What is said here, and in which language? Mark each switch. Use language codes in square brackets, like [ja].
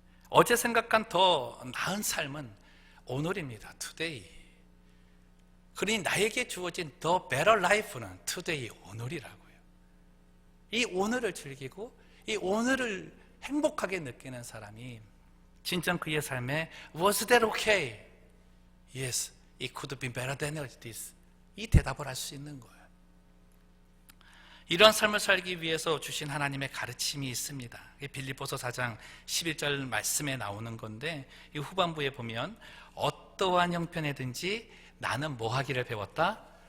[ko] 어제 생각한 더 나은 삶은 오늘입니다. Today. 그러니 나에게 주어진 [en] The better life [ko] 는 today, 오늘이라고요. 이 오늘을 즐기고 이 오늘을 행복하게 느끼는 사람이 진정 그의 삶에 [en] Was that okay? Yes, it could have been better than this. [ko] 이 대답을 할 수 있는 거예요. 이런 삶을 살기 위해서 주신 하나님의 가르침이 있습니다. 빌립보서 4장 11절 말씀에 나오는 건데 이 후반부에 보면 어떠한 형편에든지 나는 뭐 하기를 배웠다?